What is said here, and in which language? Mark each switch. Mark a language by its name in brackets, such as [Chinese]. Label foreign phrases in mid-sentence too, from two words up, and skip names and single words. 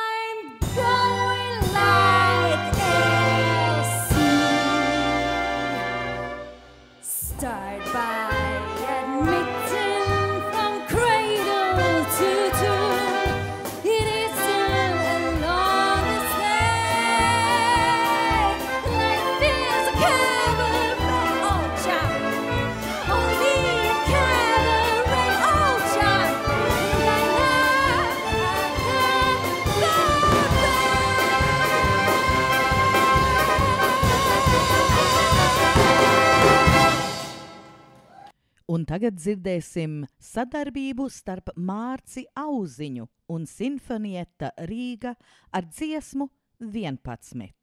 [English] I'm going like start by admitting from cradle to tomb, it isn't a longest day. Life is a cabaret, old child. Only a cabaret, old child. [Latvian] Un tagad dzirdēsim sadarbību starp Mārci Auziņu un Sinfonietta Rīga ar dziesmu 11.